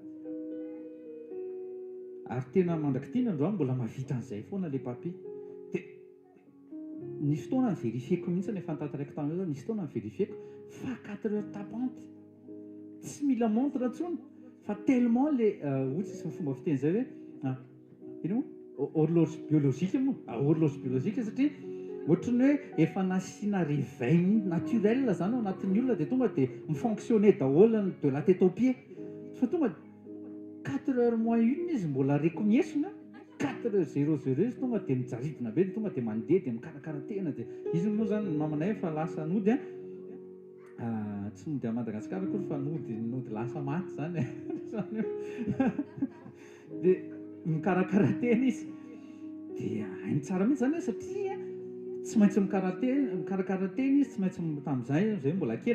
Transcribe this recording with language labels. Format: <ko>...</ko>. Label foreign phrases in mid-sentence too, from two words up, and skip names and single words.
<mg>ary tena mandrakitiana androany mbola mavita an'izay foana le papier dia nisy fotoana ny verifieko mihitsy nefa nitantaraiko tamin'io zao nisy fotoana ny verifieko fa 4</mg> <fr>heures tapante</fr> <mg>tsy mila montre intsony fa tellement le ohatsy sy fomba fiteny zay hoe ino</mg> <fr>horloge biologique</fr> <mg>moa</mg> <fr>horloge biologique</fr> <mg>satria ohatrany hoe efa nasiana</mg> <fr>réveil naturel</fr> <mg>zany ao anatin'ny olona dia tonga dia mifonctionner daholo</mg> <fr>de la tête aux pieds</fr> <mg>fa tonga 4h moins 1 izy mbola rekomiesona 4h00 izy tonga dia mijaridina be dia tonga dia mandeha dia mikarakara tena dia izy moa zany mamanay efa lasa nody tsy nody a Madagasikara koa fa nody lasa maty zany zany dia mikarakara tena izy dia hainy tsara mihitsy zany satria tsy maintsy mikarakara tena izy tsy maintsy tamin'izay mbola kely</mg>